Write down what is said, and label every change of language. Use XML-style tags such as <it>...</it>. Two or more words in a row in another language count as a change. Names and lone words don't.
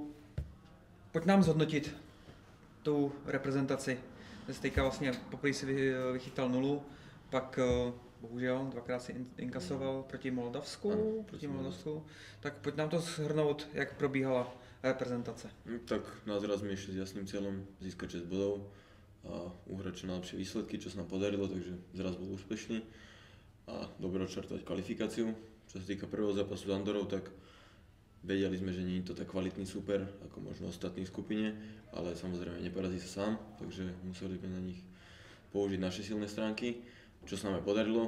<cs>Pojď nám zhodnotit tu reprezentaci. Ty jsi teďka vlastně poprvé si vychytal 0, pak bohužel 2krát si inkasoval proti Moldavsku. Tak pojď nám to shrnout, jak probíhala reprezentace.</cs> <sk>Tak na zraz sme išli s jasným cieľom získať 6 bodov a uhrať čo najlepšie výsledky, čo sa nám podarilo, takže zraz bol úspešný a dobre odštartovať kvalifikáciu. Čo sa týka prvého zápasu s Andorou, tak vedeli sme, že nie je to tak kvalitný super ako možno ostatní v skupine, ale samozrejme neporazí sa sám, takže museli sme na nich použiť naše silné stránky, čo sa nám aj podarilo.</sk>